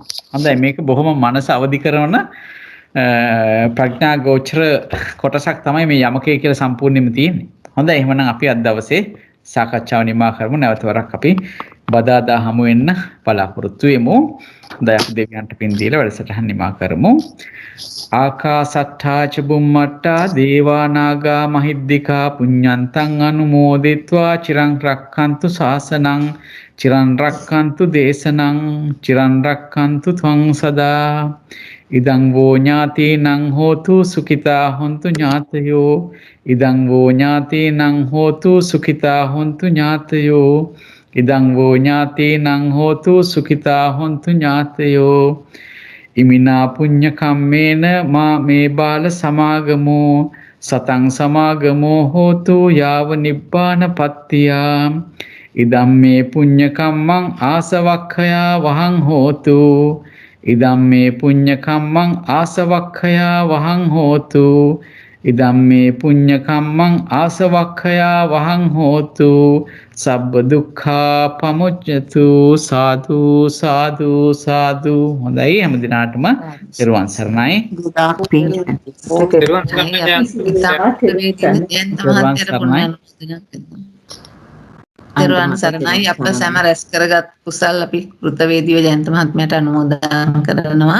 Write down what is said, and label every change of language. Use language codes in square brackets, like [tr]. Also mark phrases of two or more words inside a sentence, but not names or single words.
[si] හොඳයි මේක බොහොම මනස අවදි කරන ප්‍රඥා ගෝචර කොටසක් තමයි මේ යමකේ කියලා සම්පූර්ණයෙන්ම තියෙන්නේ. හොඳයි එහෙනම් අපි අද දවසේ සාකච්ඡාව නිමා කරමු. නැවත වරක් අපි බදාදා හමු වෙන්න බලාපොරොත්තු වෙමු. හොඳයි අපි දෙවියන්ට පින් දීලා වැඩසටහන නිමා කරමු. [pi] ආකාසට්ඨා ච බුම්මට්ටා දේවා නාග මහිද්దికා පුඤ්ඤන්තං අනුමෝදිත්වා චිරං රක්ඛන්තු ශාසනං චිරං රක්ඛන්තු දේශනං චිරං රක්ඛන්තු ත්වං සදා ඉදං වෝ ඥාතීනං හෝතු සුඛිතා හොන්තු ඥාතයෝ ඉදං වෝ ඥාතීනං හෝතු සුඛිතා හොන්තු ඥාතයෝ ඉදං වෝ ඥාතීනං හෝතු සුඛිතා හොන්තු ඥාතයෝ ඉමිනා පුඤ්ඤ කම්මේන මා මේ බාල සමාගමෝ සතං සමාගමෝ හෝතු යාව නිබ්බාන පත්තියා ඉදම් මේ පුඤ්ඤ කම්මං ආසවක්ඛයා වහං හෝතු ඉදම් මේ පුඤ්ඤ කම්මං ආසවක්ඛයා වහං හෝතු ඉදම් මේ පුඤ්ඤ කම්මං ආසවක්ඛයා වහං හෝතු සබ්බ දුක්ඛා පමුච්ඡතු සාදු සාදු සාදු. [si] හොඳයි හැම දිනාටම ත්වන් සරණයි. තෙරුවන් සරණයි. අප සැම රැස් කරගත් කුසල් අපි කෘතවේදීව ජයන්ත මහත්මයාට අනුමෝදන් කරනවා.